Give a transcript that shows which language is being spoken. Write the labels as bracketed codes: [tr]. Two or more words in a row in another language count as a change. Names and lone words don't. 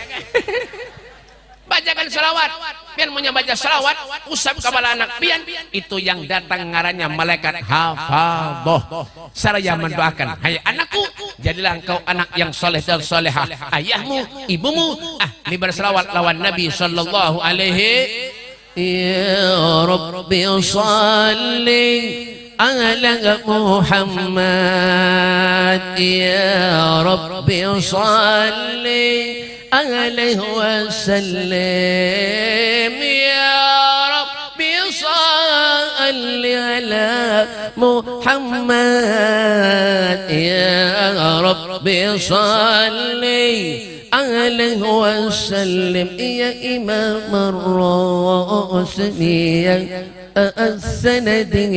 [bjn] Bacakan salawat, pian punya baca salawat, usap kepala anak pian, itu yang datang ngarannya malaikat hafadhah. [id] Saraya mendoakan, hai anakku, jadilah engkau anak yang soleh dan solehah. [bjn] Ayahmu, ibumu, ahli bersalawat lawan Nabi [ar] صلى الله عليه. يا ربي صل على محمد يا ربي صل عليه وسلم يا ربي صل على محمد يا ربي صل عليه وسلم يا إمام الرسل يا السند